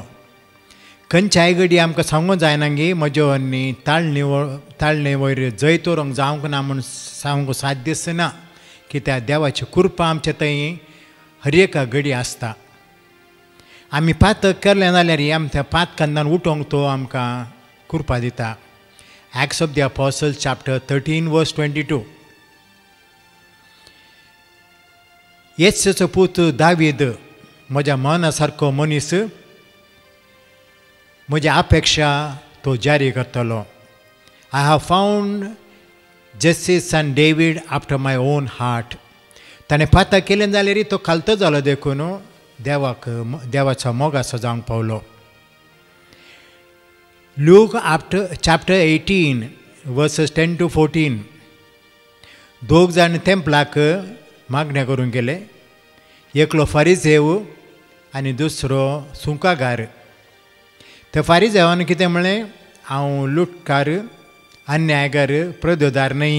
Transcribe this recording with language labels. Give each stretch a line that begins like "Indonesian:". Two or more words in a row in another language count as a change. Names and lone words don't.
Konkani: खंयच्याय घडी आमकां सांगूं जायना गे म्हज्यो आनी ताळणे वयर जैत व्हरूंक जावंक ना म्हूण सांगूंक साध्यच ना. कित्याक देवाची कृपा आमचे थंय हर एका घडी आसता. आमी पातक केलें जाल्यार आमच्या पातकांतान उठोवंक तो आमकां कृपा दिता.
English: Acts of the Apostles chapter 13 verse 22.
Konkani: येसुचो पूत दावीद म्हज्या मना सारको मनीस, म्हजी अपेक्षा तो जारी करतलो.
English: I have found Jesse son David after my own heart.
Konkani: ताणें पातक केलें जाल्यार तो खालतो जालो देखून देवाचो मोगाचो जावंक पावलो.
English: Luke chapter 18 verses 10 to 14.
Konkani: दोग जाण तेंपलाक मागण्या करूंक गेले. एकलो फारिझेव आनी दुसरो सुंकागार. त्या फारिझेवान कितें म्हणलें, हांव लुटकार, अन्यायकार, प्रद्योदार न्हय.